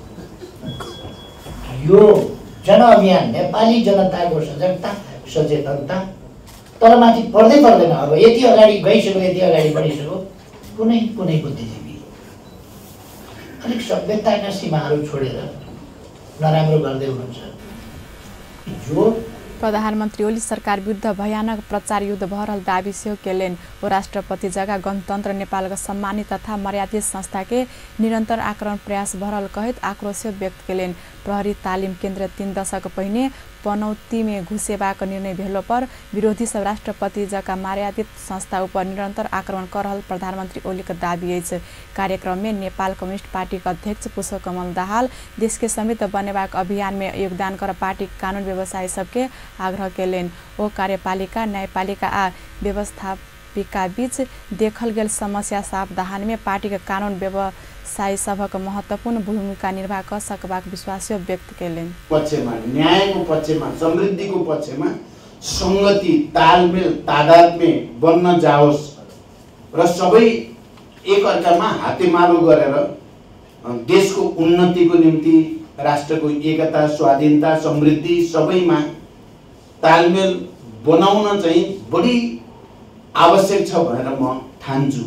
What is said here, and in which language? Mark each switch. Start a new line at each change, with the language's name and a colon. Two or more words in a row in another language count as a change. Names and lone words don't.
Nepali: यो जनअभियान नेपाली जनताको सजगता सचेतनता तलमाथि पर्दैन। अब यति अगाडि गइसक्यो, यति अगाडि बढिसक्यो, कुनै बुद्धिजीवी अलिक सभ्यताका सीमाहरू छोडेर नराम्रो गर्दै हुनुहुन्छ। जो
Maithili: प्रधानमन्त्री ओली सरकार विरुद्ध भयानक प्रचार युद्ध भरल दाबी सेहो केलेन। ओ राष्ट्रपति जगह गणतन्त्र नेपालका सम्मानित तथा मर्यादित संस्था के निरन्तर आक्रमण प्रयास भरल कहित आक्रोश व्यक्त केलेन। प्रहरी तालिम केन्द्र 3 दशक पहिने पनौती में घुसेबाको निर्णय भेलो पर विरोधी सब राष्ट्रपति जका मर्यादित संस्था उपर निरन्तर आक्रमण कर रहल प्रधानमन्त्री ओलीको दाबी अछि। कार्यक्रम में नेपाल कम्युनिस्ट पार्टी का अध्यक्ष पुष्पकमल दाहाल देश के समृद्ध बनेबाक अभियान में योगदान कर पार्टी कानून व्यवसायी सबके आग्रह केलेन। ओ कार्यपालिका न्यायपालिका आ व्यवस्थापिका बीच देखल गेल समस्या सावधान में पार्टी के कानून व्यवसायी सबक महत्वपूर्ण भूमिका निर्वाह कर सकबाक विश्वास व्यक्त केलेन।
Nepali: पक्षमा न्यायको पक्षमा समृद्धिको पक्षमा संगति तालमेल तादात्म्य बन्न जाओस् र सबै एकअर्कामा हातेमालो गरेर देशको उन्नतिको निम्ति राष्ट्रको एकता स्वाधीनता समृद्धि सबैमा तालमेल बनाउन चाहिँ बढी आवश्यक छ भनेर म ठान्छु।